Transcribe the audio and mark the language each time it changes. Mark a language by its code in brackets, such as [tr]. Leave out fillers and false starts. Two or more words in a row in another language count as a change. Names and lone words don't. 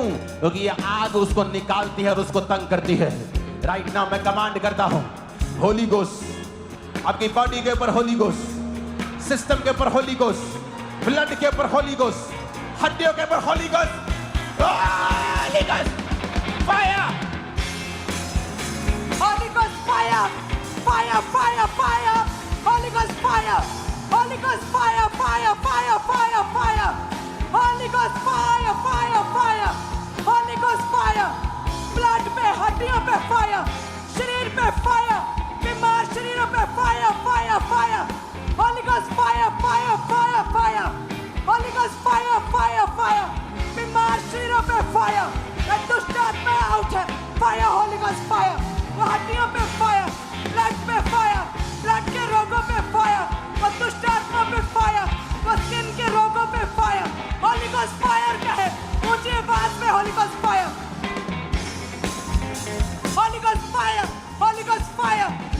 [hi] क्योंकि ये आग उसको निकालती है और उसको तंग करती है। [en] right now [hi] मैं कमांड करता हूं, [en] Holy Ghost, [hi] आपकी बॉडी के ऊपर [en] Holy Ghost, [hi] सिस्टम के ऊपर [en] Holy Ghost, [hi] ब्लड के ऊपर [en] Holy Ghost, [hi] हड्डियों के ऊपर [en] Holy Ghost, Holy Ghost fire, Holy Ghost fire, fire, fire, fire. Holy Ghost fire, Holy Ghost fire, fire, fire, fire, fire. Holy Ghost fire, fire, fire. Holy Ghost fire. [hi] Blood पे, हड्डियों पे fire, शरीर पे fire, बीमार शरीरों पे [en] fire, fire, [hi] fire. [en] Holy Ghost fire, fire, fire, fire. Holy Ghost fire, fire, fire. [hi] बीमार शरीरों पे fire. ये दुष्ट आत्मा out है. [en] Fire, Holy Ghost fire. [hi] वो हड्डियों पे फायर, ब्लड पे फायर, ब्लड के रोगों पे फायर, वो दुष्ट आत्मा पे फायर, वो स्किन के रोगों पे फायर। [en] Holy Ghost fire [hi] कहे ऊंची आवाज में, [en] Holy Ghost fire, Holy Ghost fire, Holy Ghost fire.